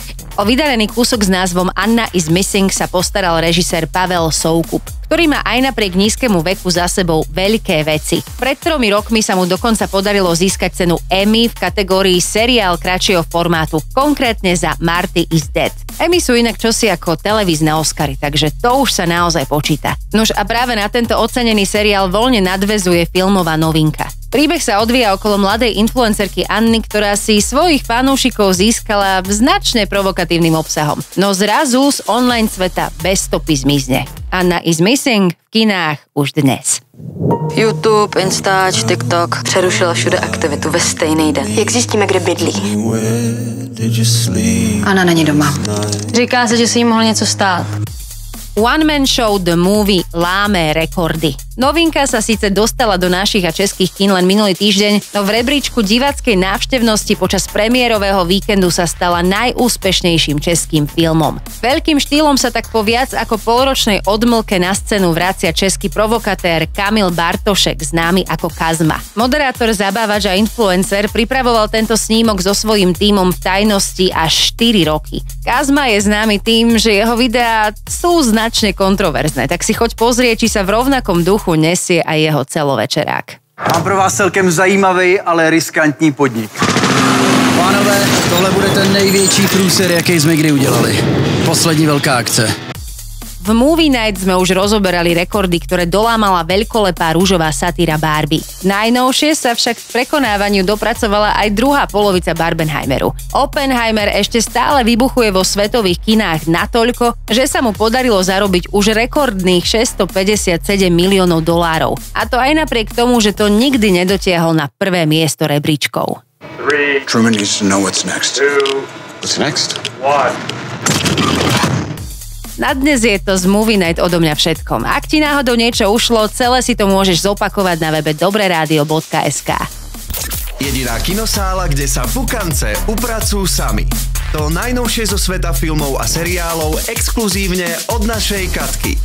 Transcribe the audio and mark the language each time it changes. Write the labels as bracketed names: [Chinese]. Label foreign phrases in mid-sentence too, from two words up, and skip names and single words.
[Slovak] O vydarený kúsok s názvom Anna is Missing sa postaral režisér Pavel Soukup, ktorý má aj napriek nízkemu veku za sebou veľké veci. Pred 3 rokmi sa mu dokonca podarilo získať cenu Emmy v kategórii seriál kratšieho formátu, konkrétne za Marty is Dead. Emmy sú inak čosi ako televízne Oscary, takže to už sa naozaj počíta. Nož a práve na tento ocenený seriál voľne nadväzuje filmová novinka. Príbeh sa odvíja okolo mladej influencerky Anny, ktorá si svojich fanúšikov získala značne provokatívnym obsahom. No zrazu z online sveta bez stopy zmizne. Anna is Missing v kinách už dnes. [Czech] YouTube, Instač, TikTok přerušila všude aktivitu ve stejný den. Jak zjistíme, kde bydlí? Anna není doma. Říká se, že si jí mohlo něco stát. [Slovak] One Man Show The Movie láme rekordy. Novinka sa síce dostala do našich a českých kín len minulý týždeň, no v rebríčku diváckej návštevnosti počas premiérového víkendu sa stala najúspešnejším českým filmom. Veľkým štýlom sa tak po viac ako polročnej odmlke na scénu vracia český provokatér Kamil Bartošek, známy ako Kazma. Moderátor, zabávač a influencer pripravoval tento snímok so svojím tímom v tajnosti až 4 roky. Kazma je známy tým, že jeho videá sú značne kontroverzné, tak si choď pozrieť, či sa v rovnakom duchu nesie aj jeho celovečerák. [Czech] Mám pro vás celkem zajímavý, ale riskantní podnik. Pánové, tohle bude ten největší průser, jaký jsme kdy udělali. Poslední velká akce. [Slovak] V Movie Night sme už rozoberali rekordy, ktoré dolámala veľkolepá rúžová satíra Barbie. Najnovšie sa však k prekonávaniu dopracovala aj druhá polovica Barbenheimeru. Oppenheimer ešte stále vybuchuje vo svetových kinách natoľko, že sa mu podarilo zarobiť už rekordných $657 miliónov. A to aj napriek tomu, že to nikdy nedotiahol na prvé miesto rebríčkov. [English] Truman needs to know what's next. What's next? 1. [Slovak] Na dnes je to z Movie Night odo mňa všetkom. Ak ti náhodou niečo ušlo, celé si to môžeš zopakovať na webe dobreradio.sk. Jediná kinosála, kde sa pukance upracujú sami. To najnovšie zo sveta filmov a seriálov exkluzívne od našej Katky.